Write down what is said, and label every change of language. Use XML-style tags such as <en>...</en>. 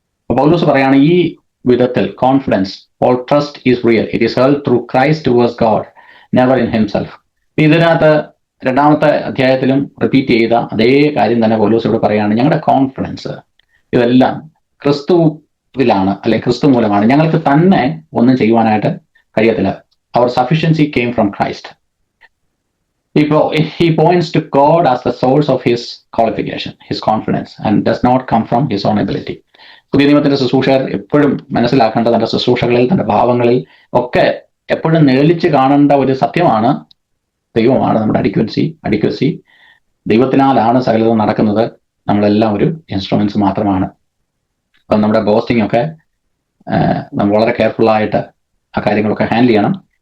<ml>പൗലോസ് പറയാണ് ഈ വിധത്തിൽ</ml> <en>Confidence, all trust is real, it is held through Christ towards God, never in himself.</en> <ml>ഇതിനകത്ത് 2-ാമത്തെ അധ്യായത്തിലും റിപ്പീറ്റ് ചെയ്ത അതേ കാര്യം തന്നെ പൗലോസ് ഇവിടെ പറയാണ്. ഞങ്ങളുടെ കോൺഫിഡൻസ് ഇതെല്ലാം ക്രിസ്തുവിലാണ്, അല്ലെങ്കിൽ ക്രിസ്തു മൂലമാണ്. ഞങ്ങൾക്ക് തന്നെ ഒന്നും ചെയ്യുവാനായിട്ട് കഴിയത്തില്ല.</ml> <en>Our sufficiency came from Christ. He points to God as the source of his qualification, his confidence, and does not come from his own ability.</en> <ml>പുതിയ നിയമത്തിന്റെ ശുശ്രൂഷകർ എപ്പോഴും മനസ്സിലാക്കേണ്ട, തന്റെ ശുശ്രൂഷകളിൽ തന്റെ ഭാവങ്ങളിൽ ഒക്കെ എപ്പോഴും നേളിച്ച് കാണേണ്ട ഒരു സത്യമാണ് ദൈവമാണ് നമ്മുടെ അഡിക്വസി. ദൈവത്തിനാലാണ് സകലതും നടക്കുന്നത്. നമ്മളെല്ലാം ഒരു ഇൻസ്ട്രുമെന്റ്സ് മാത്രമാണ്. അപ്പം നമ്മുടെ ബോസ്റ്റിംഗ് ഒക്കെ നമ്മൾ വളരെ കെയർഫുള്ളായിട്ട് ആ കാര്യങ്ങളൊക്കെ ഹാൻഡിൽ ചെയ്യണം.</ml>